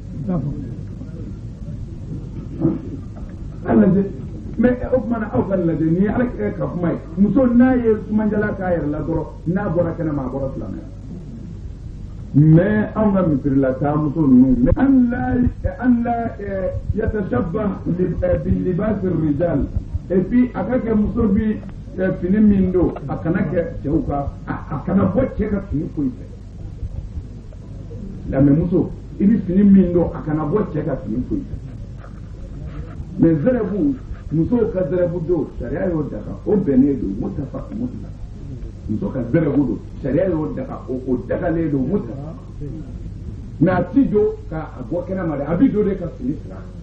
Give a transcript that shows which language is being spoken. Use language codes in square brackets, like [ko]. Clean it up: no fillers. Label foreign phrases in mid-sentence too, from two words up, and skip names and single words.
[bm] a lajɛ mais o kumana aw ka lajɛ ni ala ka kuma ye muso n'a ye sumanjala k'a yɛrɛ la dɔrɔn n'a bɔra kɛnɛ ma a bɔra silamɛya mais anw ka misirila taa muso ninnu mais an la [ar] يتشبه بلباس رجال [fr] et puis [bm] a ka kɛ muso bi fini min don a kana kɛ cɛw ka a kana bɔ cɛ ka fini foyi fɛ lamɛnmuso i bɛ fini min don a kana bɔ cɛ ka fini foyi fɛ mais zɛrɛbu musow ka zɛrɛbu don sariya y'o daga o bɛnnen don [ar] متفق مطلق [bm] muso ka zɛrɛbu don sariya y'o daga o dagalen don mutafaq mais a ti don ka bɔ kɛnɛma dɛ a bɛ don de ka fini sira